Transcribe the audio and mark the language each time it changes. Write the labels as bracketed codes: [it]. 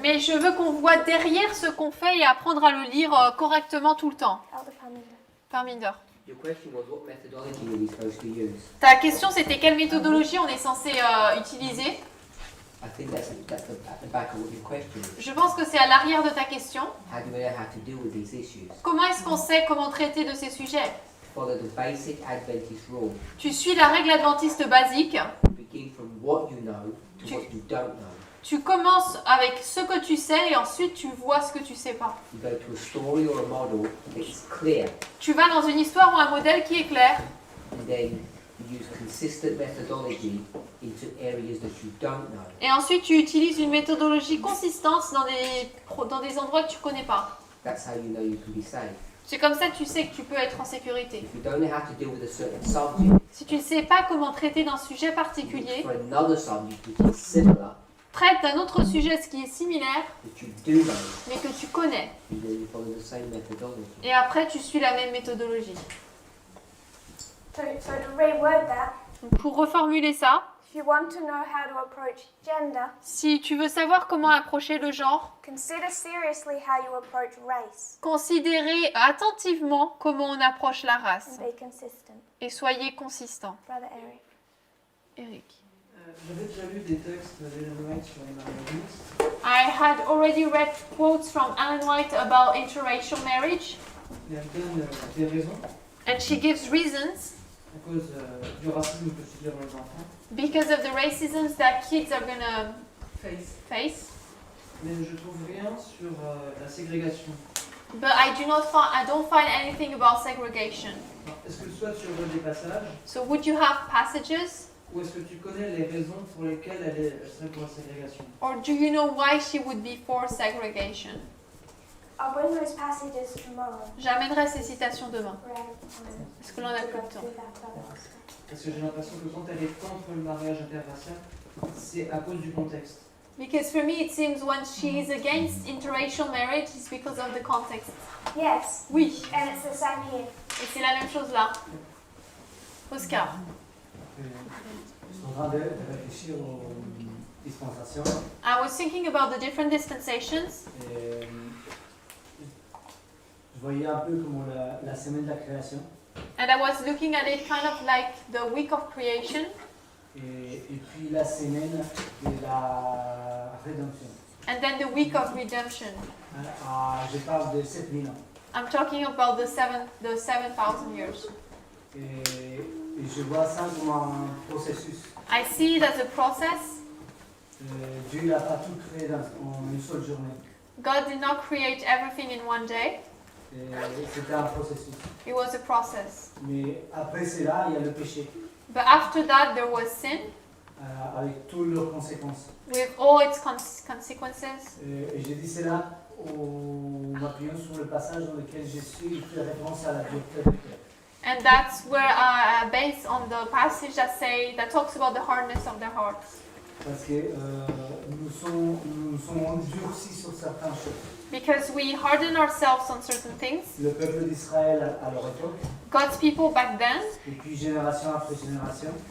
[fr] Mais je veux qu'on voit derrière ce qu'on fait et apprendre à le lire correctement tout le temps. [en] Elder Parminder. [fr] Parminder. [en] Your question was what methodology are we supposed to use? [fr] Ta question c'était quelle méthodologie on est censé utiliser? [en] I think that's at the back of what your question is. [fr] Je pense que c'est à l'arrière de ta question. [en] How do we know how to deal with these issues? [fr] Comment est-ce qu'on sait comment traiter de ces sujets? [en] Follow the basic Adventist rule. [fr] Tu suis la règle adventiste basique. [en] Begin from what you know to what you don't know. [fr] Tu commences avec ce que tu sais et ensuite tu vois ce que tu sais pas. [en] You go to a story or a model that's clear, [fr] Tu vas dans une histoire ou un modèle qui est clair [en] and then you use consistent methodology into areas that you don't know. [fr] et ensuite tu utilises une méthodologie consistante dans des endroits que tu connais pas. [en] That's how you know you can be saved. [fr] C'est comme ça que tu sais que tu peux être en sécurité. [en] If you don't know how to deal with a certain subject, [fr] Si tu ne sais pas comment traiter d'un sujet particulier, [en] for another subject which is similar, [fr] traite d'un autre sujet ce qui est similaire [en] that you do know, [fr] mais que tu connais. [en] and then you follow the same methodology. [fr] Et après tu suis la même méthodologie. [en] So to reword that, [fr] Donc, pour reformuler ça, [en] if you want to know how to approach gender, [fr] si tu veux savoir comment approcher le genre, [en] consider seriously how you approach race [fr] considérez attentivement comment on approche la race [en] and be consistent. [fr] et soyez consistant. [en] Brother Eric. [fr] Eric. J'avais déjà lu des textes d'Ellen White sur les mariages. [en] I had already read quotes from Ellen White about interracial marriage, [fr] Et elle donne des raisons [en] and she gives reasons [fr] à cause du racisme que subiront les enfants. [en] because of the racism that kids are gonna face. [fr] Mais je trouve rien sur la ségrégation. [en] But I don't find anything about segregation. [fr] Alors, est-ce que soit tu relis des passages, [en] So would you have passages, [fr] ou est-ce que tu connais les raisons pour lesquelles elle serait pour la ségrégation? [en] or do you know why she would be for segregation? I'll bring those passages tomorrow. [fr] J'amènerai ces citations demain. Parce que l'on a plus de temps. Parce que j'ai l'impression que quand elle est contre le mariage interracial, c'est à cause du contexte. [en] Because for me it seems when she is against interracial marriage it's because of the context. Yes. [fr] Oui. [en] And it's the same here. [fr] Et c'est la même chose là. Oscar. Je suis en train de réfléchir aux dispensations. [en] I was thinking about the different dispensations. [fr] Et, je voyais un peu comme la semaine de la création. [en] And I was looking at it kind of like the week of creation. [fr] et puis la semaine de la rédemption. [en] And then the week of redemption. [fr] Je parle de 7000 ans. [en] I'm talking about the 7,000 years. [fr] Et je vois ça comme un processus. [en] I see it as a process. [fr] Dieu n'a pas tout créé en une seule journée. [en] God did not create everything in one day. [fr] C'était un processus. [en] It was a process. [fr] Mais après cela, il y a le péché, [en] But after that, there was sin [fr] avec toutes leurs conséquences. [en] with all its consequences. [fr] Et je dis cela en m'appuyant sur le passage dans lequel Jésus fait référence à la dureté du cœur. [en] And that's where based on the passage that talks about the hardness of their hearts. [fr] Parce que nous sommes endurcis sur certaines choses. [en] Because we harden ourselves on certain things. [fr] Le peuple d'Israël à leur époque, [en] God's people back then, [fr] et puis génération après génération.